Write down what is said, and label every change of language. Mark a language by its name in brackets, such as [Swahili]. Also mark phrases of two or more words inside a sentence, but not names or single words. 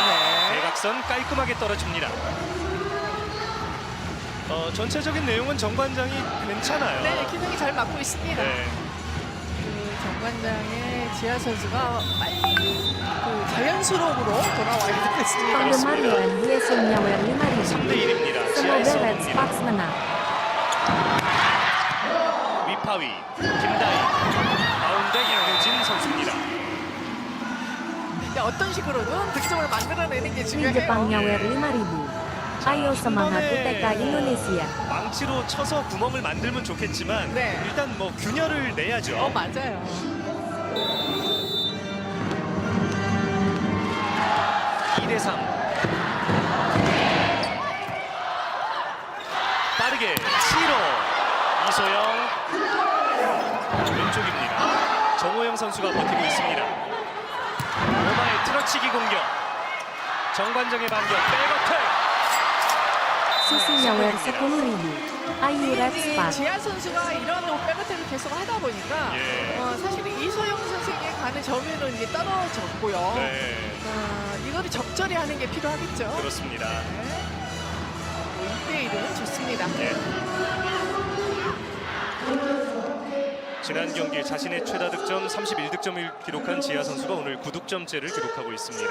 [Korean] 대각선 깔끔하게 떨어집니다. 전체적인 내용은 정관장이 괜찮아요. 네, 기능이 잘 맞고 있습니다. 네. 그 정관장의 지하 선수가 빨리 그 자연스러움으로 돌아와야 되겠습니다. [Indonesian] Penggemar USM nyawer 5.000. [Korean] 3대 1입니다. 지하의 [Indonesian] Semoga Red [Korean] 서브입니다. [Indonesian] Sparks menang. [Korean] 위파위 김다희 가운데 양효진 선수입니다. 근데 어떤 식으로든 득점을 만들어내는 게 [Indonesian] Di [Korean] 중요해요. [Indonesian] Jepang nyawer 5.000. Ayo semangat UTK Indonesia. [Korean] 망치로 쳐서 구멍을 만들면 좋겠지만 네. 일단 뭐 균열을 내야죠. 맞아요. 이 대 3. 빠르게 치로 이소영 왼쪽입니다. 정호영 선수가 버티고 있습니다. 오마의 틀어치기 공격. 정관장의 반격 백어택. [Indonesian] Susi nyawer 10.000. Ayu Red [Korean] 이 [Indonesian] Sparks. [Korean] 지하 선수가 이런 백어택을 계속 하다 보니까 사실 이소영 선수에게 가는 점유율은 이제 떨어졌고요. 네. 이거를 적절히 하는 게 필요하겠죠. 그렇습니다. 2대1은 좋습니다. 지난 경기 자신의 최다 득점 31득점을 기록한 지하 선수가 오늘 9득점째를 기록하고 있습니다.